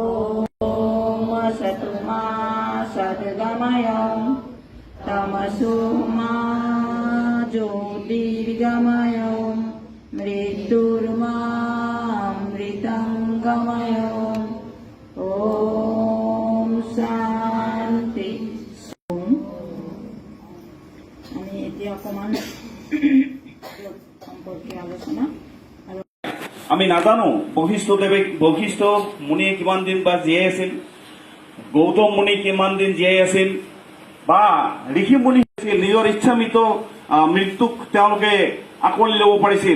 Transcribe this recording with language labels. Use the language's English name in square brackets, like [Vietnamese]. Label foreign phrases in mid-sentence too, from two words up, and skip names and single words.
[Sanskrit] असतु मा सद्गमय तमसो मा ज्योतिर्गमय मृत्युर्मामृतं गमय ॐ शान्ति। [Assamese] আমি এতিয়া অকমান সম্পর্কে আলোচনা আমি নাজানো বশিষ্ঠ মুনিয়ে কিমান দিন বা জীয়াই আছিল, গৌতম মুনি কিমান দিন জীয়াই আছিল, বা ঋষি মুনি আছিল নিজৰ ইচ্ছামৃত মৃত্যুক তেওঁলোকে আঁকোৱালি ল'ব পাৰিছিল।